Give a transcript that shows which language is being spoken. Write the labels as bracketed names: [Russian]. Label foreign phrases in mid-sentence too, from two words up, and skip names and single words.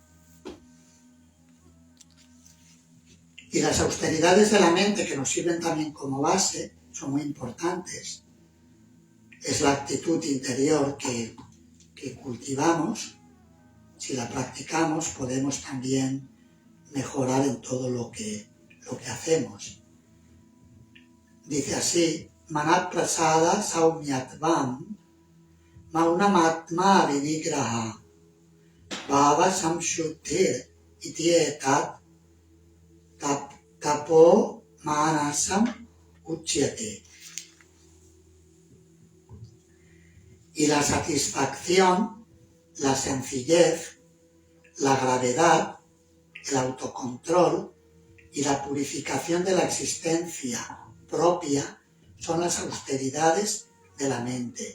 [Spanish] Y las austeridades de la mente, que nos sirven también como base, son muy importantes. Es la actitud interior que cultivamos. Si la practicamos, podemos también mejorar en todo lo que hacemos. Dice así: [Sanskrit] मनः प्रसादः सौम्यत्वं मौनमात्म विनिग्रहः भाव संशुद्धिर् इत्येतत् तपो मानसम् उच्यते. [Spanish] Y la satisfacción, la sencillez, la gravedad, el autocontrol y la purificación de la existencia propia son las austeridades de la mente.